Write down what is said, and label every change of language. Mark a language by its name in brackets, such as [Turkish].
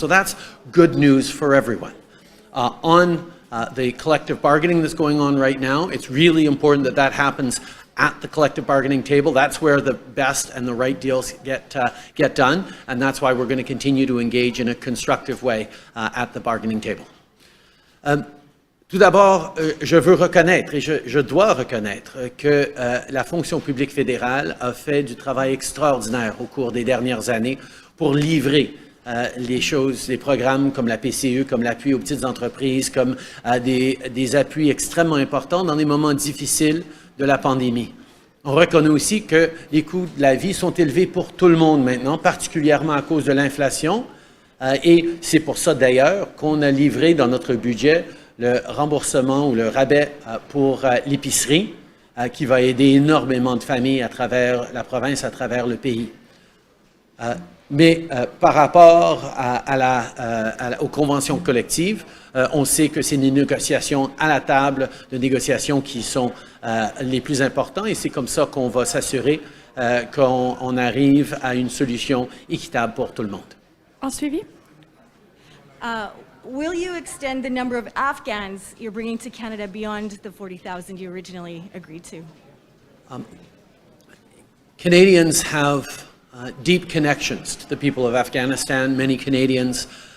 [English] So that's good news for everyone. On the collective bargaining that's going on right now, it's really important that that happens at the collective bargaining table. That's where the best and the right deals get done, and that's why we're going to continue to engage in a constructive way at the bargaining table. [French] Tout d'abord, je veux reconnaître, et je dois reconnaître, que la fonction publique fédérale a fait du travail extraordinaire au cours des dernières années pour livrer les choses, les programmes comme la PCE, comme l'appui aux petites entreprises, comme des appuis extrêmement importants dans des moments difficiles de la pandémie. On reconnaît aussi que les coûts de la vie sont élevés pour tout le monde maintenant, particulièrement à cause de l'inflation. Et c'est pour ça d'ailleurs qu'on a livré dans notre budget le remboursement ou le rabais pour l'épicerie, qui va aider énormément de familles à travers la province, à travers le pays. Mais par rapport aux conventions collectives, on sait que c'est les négociations à la table de négociations qui sont les plus importantes, et c'est comme ça qu'on va s'assurer qu'on arrive à une solution équitable pour tout le monde. En suivi. [English] Will you extend the number of Afghans you're bringing to Canada beyond the 40,000 you originally agreed to? Canadians have deep connections to the people of Afghanistan. Many Canadians